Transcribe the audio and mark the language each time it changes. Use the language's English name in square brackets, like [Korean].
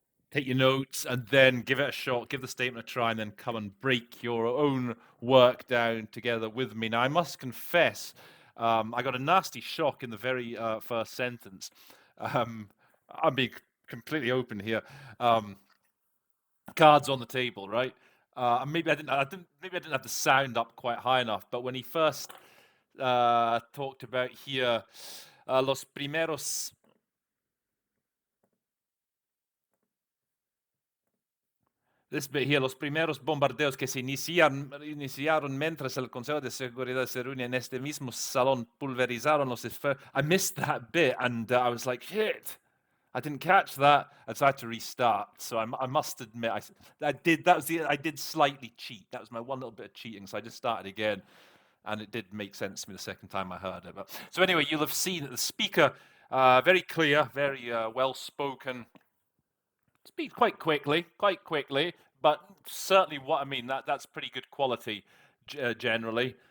[English] Take your notes and then give it a shot, give the statement a try, and then come and break your own work down together with me. Now, I must confess, I got a nasty shock in the very first sentence. I'm being completely open here. Cards on the table, right? Maybe I didn't have the sound up quite high enough. But when he first talked about here, [Spanish] los primeros [English] this bit here, [Spanish] los primeros bombardeos que se iniciaron mientras el Consejo de Seguridad se reunía en este mismo salón pulverizaron los esfuerzos. [English] I missed that bit, and I was like, shit, I didn't catch that, and so I had to restart. So I must admit, I did slightly cheat. That was my one little bit of cheating, so I just started again, and it did make sense to me the second time I heard it. But, so anyway, you'll have seen that the speaker, very clear, very well-spoken, speak quite quickly, but certainly what I mean, that's pretty good quality generally.